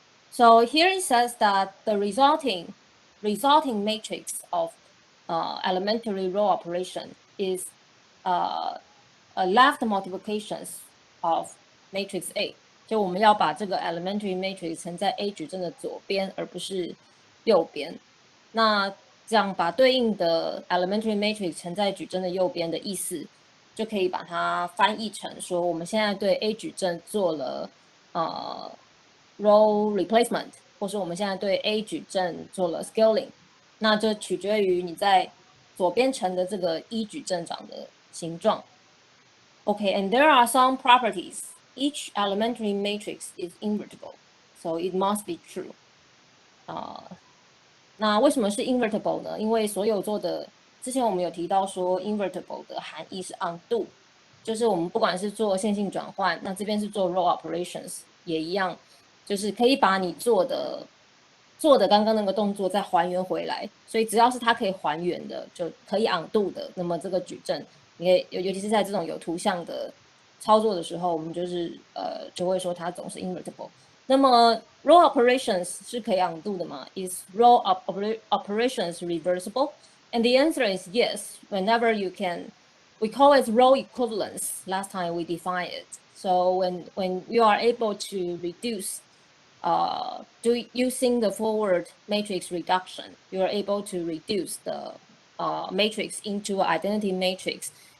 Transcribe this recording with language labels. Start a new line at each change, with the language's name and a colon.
English: So here it says that the resulting matrix of elementary row operation is a left multiplications of matrix A。
Chinese: 就我们要把这个 elementary matrix 乘在 A 矩阵的左边，而不是右边。那这样把对应的 elementary matrix 乘在矩阵的右边的意思，就可以把它翻译成说，我们现在对 A 矩阵做了row replacement， 或是我们现在对 A 矩阵做了 scaling， 那就取决于你在左边乘的这个 E 矩阵长的形状。
English: Okay, and there are some properties. Each elementary matrix is invertible, so it must be true.
Chinese: 那为什么是 invertible 呢？因为所有做的，之前我们有提到说 invertible 的含义是 undo， 就是我们不管是做线性转换，那这边是做 row operations 也一样，就是可以把你做的刚刚那个动作再还原回来，所以只要是它可以还原的，就可以 undo 的，那么这个矩阵，你可以尤其是在这种有图像的操作的时候，我们就是就会说它总是 invertible。那么 row operations 是可以 undo 的吗？
English: Is row operations reversible? And the answer is yes. Whenever you can, we call it row equivalence. Last time we defined it. So when you are able to reduce using the forward matrix reduction, you are able to reduce the matrix into an identity matrix.